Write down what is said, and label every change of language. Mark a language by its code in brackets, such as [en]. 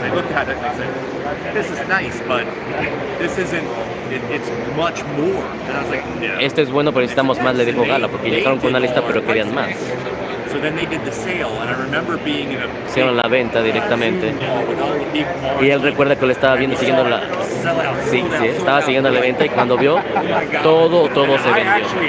[en] I looked at it and I said, "This is nice, but this isn't. It's much more." And I was like, "Yeah." [es] Este es bueno, pero necesitamos más, le dijo Gala, porque llegaron con una lista, pero querían más. [en] So then they did the sale, and I remember being in a [es] hicieron la venta directamente. Y él recuerda que lo estaba viendo, siguiendo la... Sí, estaba siguiendo la venta y cuando vio, todo se vendió.